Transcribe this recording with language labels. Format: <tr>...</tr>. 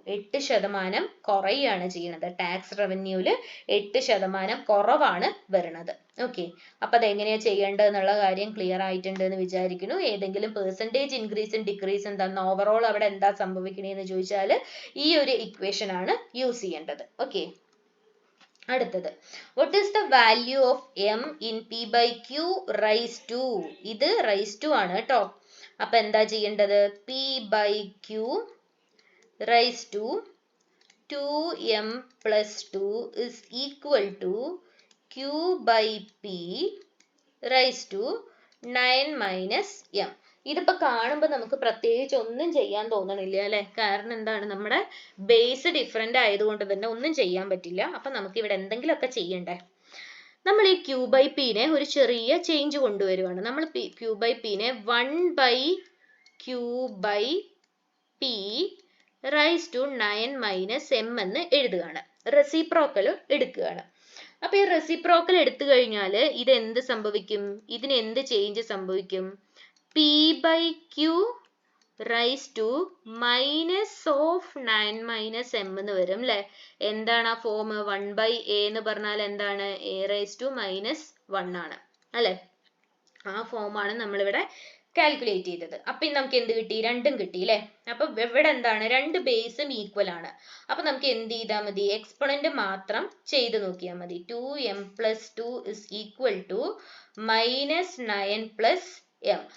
<ml>8% കുറയാണ് ചെയ്യുന്നത്. ടാക്സ് റവന്യൂല് 8% കുറവാണ് വരുന്നത്. ഓക്കെ, അപ്പൊ അതെങ്ങനെയാ ചെയ്യേണ്ടത് എന്നുള്ള കാര്യം ക്ലിയർ ആയിട്ടുണ്ട് എന്ന് വിചാരിക്കുന്നു. ഏതെങ്കിലും പെർസെൻറ്റേജ് ഇൻക്രീസും ഡിക്രീസും തന്ന ഓവറോൾ അവിടെ എന്താ സംഭവിക്കണേന്ന് ചോദിച്ചാൽ ഈ ഒരു ഇക്വേഷൻ ആണ് യൂസ് ചെയ്യേണ്ടത്. ഓക്കെ, അടുത്തത്</ml> <en>what is the value of m in p/q raised to?</en> <ml>ഇത് raised to ആണ് കേട്ടോ. അപ്പൊ എന്താ ചെയ്യേണ്ടത്?</ml> <en>p/q raised to 2m + 2 is equal to q/p raised to 9 - m.</en> <ml>ഇതിപ്പോ കാണുമ്പോൾ നമുക്ക് പ്രത്യേകിച്ച് ഒന്നും ചെയ്യാൻ തോന്നണില്ല അല്ലെ? കാരണം എന്താണ്? നമ്മുടെ ബേസ് ഡിഫറെന്റ് ആയതുകൊണ്ട് തന്നെ ഒന്നും ചെയ്യാൻ പറ്റില്ല. അപ്പൊ നമുക്ക് ഇവിടെ എന്തെങ്കിലുമൊക്കെ ചെയ്യണ്ടേ? നമ്മൾ ഈ q/p-നെ ഒരു ചെറിയ ചേഞ്ച് കൊണ്ടുവരുവാണ്. നമ്മൾ q/p-നെ 1/q/p</ml> <en>raised to 9 - m</en> <ml>എന്ന് എഴുതുകയാണ്. റെസിപ്രോക്കൽ എടുക്കുകയാണ്. അപ്പൊ ഈ റെസിപ്രോക്കൽ എടുത്തു കഴിഞ്ഞാൽ ഇത് എന്ത് സംഭവിക്കും? ഇതിന് എന്ത് ചേഞ്ച് സംഭവിക്കും?</ml> <en>p/q raised to -9 - m</en> <ml>എന്ന് വരും അല്ലെ? എന്താണ് ആ ഫോം? 1/a എന്ന് പറഞ്ഞാൽ എന്താണ്?</ml> <en>a raised to -1</en> <ml>ആണ് അല്ലെ? ആ ഫോമാണ് നമ്മളിവിടെ കാൽക്കുലേറ്റ് ചെയ്തത്. അപ്പൊ നമുക്ക് എന്ത് കിട്ടി? രണ്ടും കിട്ടി അല്ലെ? അപ്പൊ ഇവിടെ എന്താണ്? രണ്ട് ബേസും ഈക്വൽ ആണ്. അപ്പൊ നമുക്ക് എന്ത് ചെയ്താൽ മതി? എക്സ്പോണന്റ് മാത്രം ചെയ്ത് നോക്കിയാൽ മതി.</ml> <en>2m + 2 is equal to -9 + m.</en>